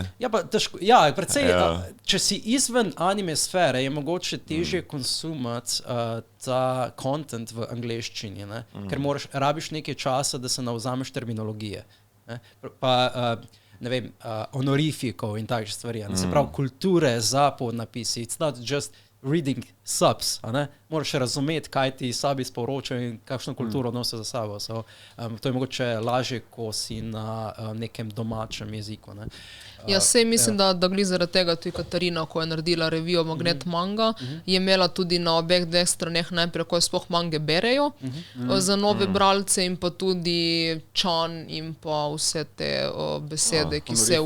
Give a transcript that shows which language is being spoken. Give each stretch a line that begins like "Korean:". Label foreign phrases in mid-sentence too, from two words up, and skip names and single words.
Slovenian: Predvsej, če si izven anime sfere, je mogoče težje konsumati ta content v angleščini, ker rabiš nekaj časa, da se navzameš terminologije. Honorifikov in takšne stvari. Se pravi, kulture za podnapisi.
English: It's not just reading subs.
Slovenian: Moraš razumeti, kaj ti sabi sporočajo in kakšno kulturo nosijo za sabo. To je mogoče lažje, ko si na nekem domačem jeziku. Sej mislim, da glih zaradi tega tudi Katarina, ko je naredila revijo Magnet manga, je imela tudi na obeh dveh straneh najprej, ko je sploh mange berejo za nove bralce in pa tudi čan in pa vse te besede, ki se